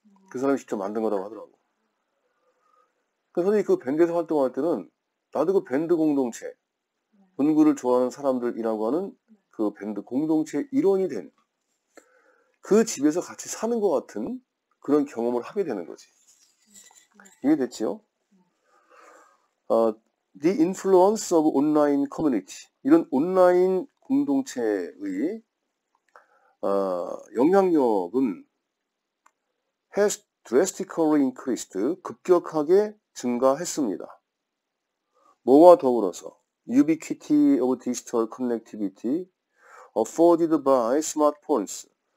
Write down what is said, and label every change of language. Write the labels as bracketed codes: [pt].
[ko] 그 사람이 직접 만든 거라고 하더라고. 그래서 선생님이 그 밴드에서 활동할 때는 나도 그 밴드 공동체, 문구를 좋아하는 사람들이라고 하는 그 밴드 공동체 일원이 된 그 집에서 같이 사는 것 같은 그런 경험을 하게 되는 거지. 이해됐지요? [en] The influence of online community. [ko] 이런 온라인 공동체의 영향력은 [en] has drastically increased. [ko] 급격하게 증가했습니다. 뭐와 더불어서 [en] ubiquity of digital connectivity afforded by smartphones.